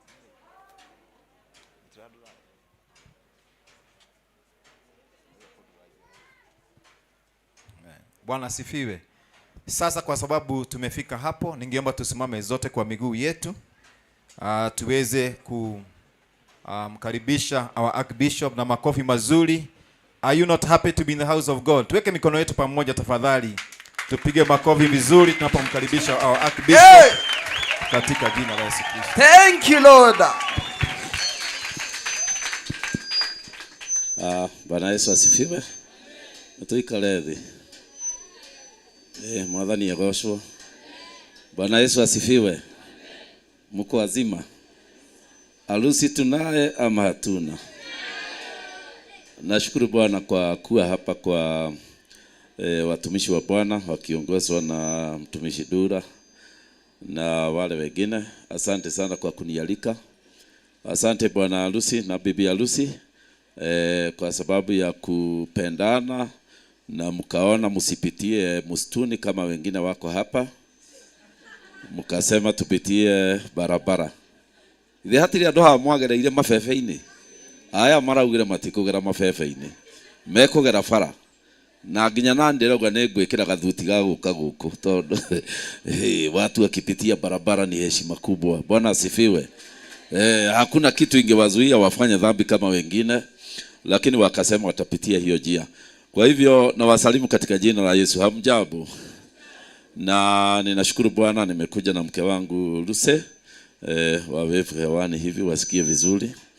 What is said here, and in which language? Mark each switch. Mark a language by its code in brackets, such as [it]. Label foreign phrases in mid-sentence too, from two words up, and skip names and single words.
[sw] Bwana asifiwe. Sasa kwa sababu tumefika hapo, ningeomba tusimame zote kwa miguu yetu. Tuweze kumkaribisha [en] our Archbishop [sw] na makofi mazuri. [en] Are you not happy to be in the house of God? [sw] Tuweke mikono yetu pamoja tafadhali. Tupige makofi vizuri tunapomkaribisha [en] our Archbishop [sw] katika jina la Yesu Kristo. [en] Thank you Lord. [sw] Bwana Yesu asifiwe. [ki] Tuikale thĩ. Mwathani agocwo. [sw] Bwana Yesu asifiwe. Mko wazima? Harusi tunaye ama hatuna? Nashukuru Bwana kwa kuwa hapa kwa watumishi wa Bwana wakiongozwa na mtumishi Dura na wale wengine. Asante sana kwa kunialika. Asante bwana harusi na bibi harusi kwa sababu ya kupendana na mkaona msipitie msituni kama wengine wako hapa. Mkasema tupitie barabara. [ki] Ile hatiri andu ha mwagera ile mafefe-ini. Aya maraugire matikugera mafefe-ini. Mekugera bara. Na nginya na ndirauga nĩ ngwĩkĩra gathuti ga gũka gũkũ tondũ [sw] watu wakipitia barabara ni heshima kubwa. Bwana asifiwe. Hakuna kitu ingewazuia wafanye dhambi kama wengine, lakini wakasema watapitia hiyo njia. Kwa hivyo na wasalimu katika jina la Yesu. Hamjambo. Na ninashukuru Bwana nimekuja na mke wangu Luce wawevu hewani hivi wasikie vizuri.